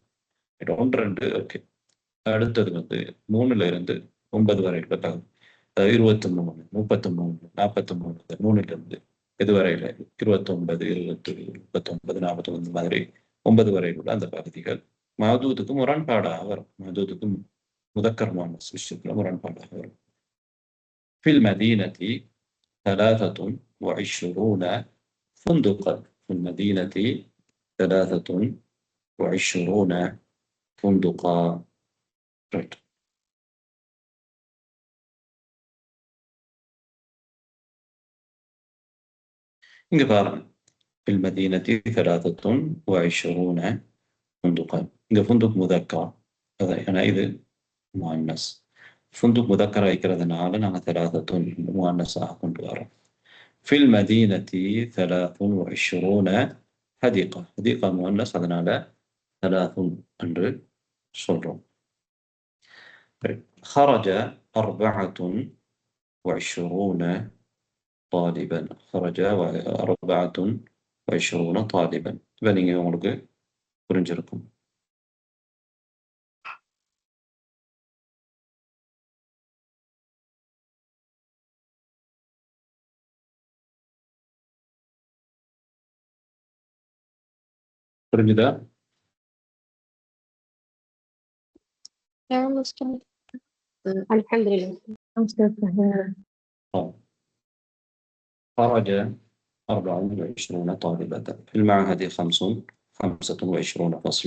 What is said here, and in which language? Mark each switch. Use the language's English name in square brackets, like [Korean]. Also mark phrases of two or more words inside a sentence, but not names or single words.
[Tamil] 1, 2 ஓகே. அடுத்தது 3ல இருந்து 9 வரை உள்ள பகுதி. 23, 33, 43, 3ல இருந்து இது வரையில 29, 20, 39, 49 மாதிரி 9 வரை உள்ள அந்த பகுதிகள் மஅதூதுக்கு முரண்பாடாக வரும். மஅதூதுக்கு [Arabic] مذكر مؤنث [Tamil] விஷயத்துல முரண்பாடாக வரும். [Arabic] في المدينة 23 فندقا. في المدينة 23 فندقا. [Tamil] right. இங்க பாருங்க, [Arabic] في المدينة 23 فندقا. [Tamil] இங்க [Arabic] فندق مذكر هذا [Tamil] இது مؤنث. [Arabic] فندق مذكر [Tamil] இருக்கிறதுனால நாங்க 3 مؤنثாக கொண்டு வரோம். [Arabic] في المدينة 23 حديقة. حديقة مؤنث [Tamil] அதனால 3 என்று சொல்றோம். [Arabic] خرج 24 طالبا. خرج 24 طالبا. [Tamil] இப்போ நீங்க உங்களுக்கு புரிஞ்சிருக்கும். புரிஞ்சுதா? [Arabic] نعم أستاذ. الحمد لله. خرج 24 طالبة. في المعهد 25 فصلا.